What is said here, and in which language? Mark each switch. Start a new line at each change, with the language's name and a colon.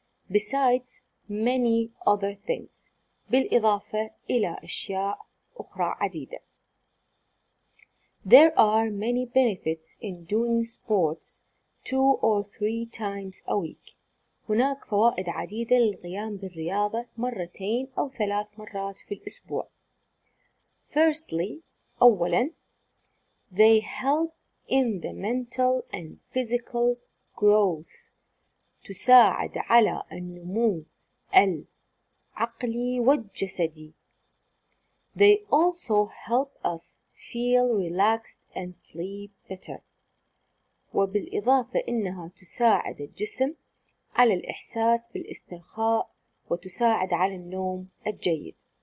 English: Besides many other things.
Arabic: بالإضافة إلى أشياء أخرى عديدة.
English: There are many benefits in doing sports 2 or 3 times a week.
Arabic: هناك فوائد عديدة للقيام بالرياضة 2 أو 3 مرات في الأسبوع.
English: Firstly,
Arabic: أولاً,
English: they help in the mental and physical growth.
Arabic: تساعد على النمو العقلي والجسدي.
English: They also help us feel relaxed and sleep better.
Arabic: وبالإضافة إنها تساعد الجسم على الإحساس بالاسترخاء وتساعد على النوم الجيد.